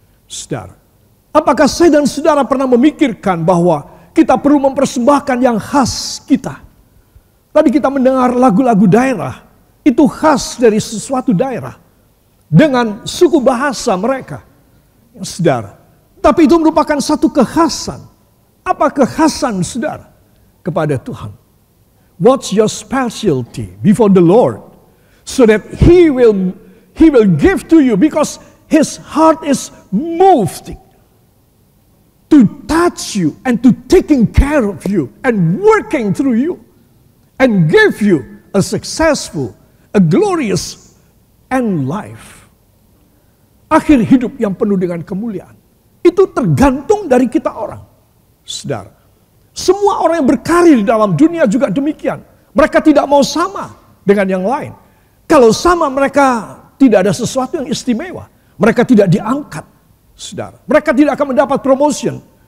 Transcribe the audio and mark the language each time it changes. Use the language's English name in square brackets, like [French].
[Indonesian] Saudara, apakah saya dan saudara pernah memikirkan bahwa kita perlu mempersembahkan yang khas kita? Tadi kita mendengar lagu-lagu daerah. Itu khas dari sesuatu daerah. Dengan suku bahasa mereka. Saudara. Tapi itu merupakan satu kekhasan. Apa kekhasan saudara? Kepada Tuhan. [English] What's your specialty before the Lord? So that He will give to you because His heart is moved to touch you and to taking care of you and working through you and give you a successful, a glorious and life. [Indonesian] Akhir hidup yang penuh dengan kemuliaan. Itu tergantung dari kita orang. Saudara. Semua orang yang berkarir di dalam dunia juga demikian. Mereka tidak mau sama dengan yang lain. Kalau sama mereka tidak ada sesuatu yang istimewa. Mereka tidak diangkat. Saudara. Mereka tidak akan mendapat promotion.